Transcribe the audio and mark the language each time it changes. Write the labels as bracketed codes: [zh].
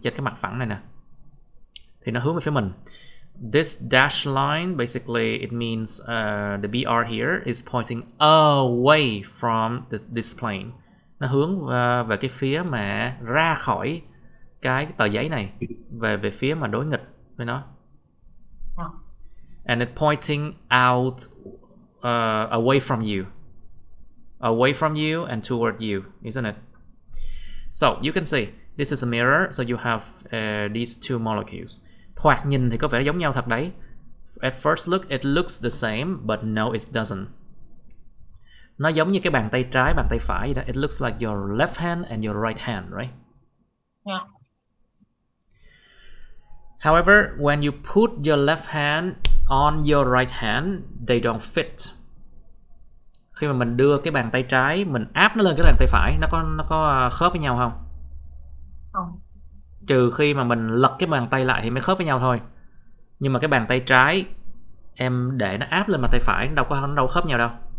[vi] Trên cái mặt phẳng này nè, thì nó hướng về phía mình. [en] This dash line, basically it means the BR here is pointing away from this plane. [vi] Nó hướng về cái phía mà ra khỏi cái tờ giấy này, về phía mà đối nghịch với nó. [en] And it pointing out away from you and toward you, isn't it? So you can see this is a mirror, so you have these two molecules. [vi] Thoạt nhìn thì có vẻ giống nhau thật đấy. [en] At first look it looks the same, but no it doesn't. [vi] Nó giống như cái bàn tay trái, bàn tay phải vậy đó. [en] It looks like your left hand and your right hand, right? Yeah. However, when you put your left hand on your right hand, they don't fit. [vi] Khi mà mình đưa cái bàn tay trái, mình áp nó lên cái bàn tay phải, nó có khớp với nhau không? Không. Trừ khi mà mình lật cái bàn tay lại thì mới khớp với nhau thôi. Nhưng mà cái bàn tay trái em để nó áp lên bàn tay phải, nó đâu khớp nhau đâu.